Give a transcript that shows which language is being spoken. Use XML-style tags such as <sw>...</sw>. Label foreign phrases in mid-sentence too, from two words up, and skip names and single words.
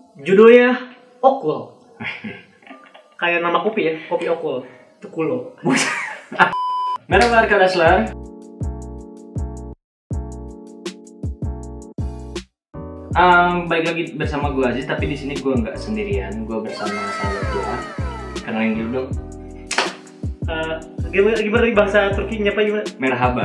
<id>Judulnya Okul. Kayak nama kopi ya, kopi Okul. Tukulo.</id> <tr>Merhaba arkadaşlar.</tr> <id>Balik lagi bersama gue Aziz, tapi di sini gue nggak sendirian, gue bersama sahabat gue. Kenalin dulu dong. Gimana di bahasa Turki nyapa gimana?</id> <tr>Merhaba.</tr>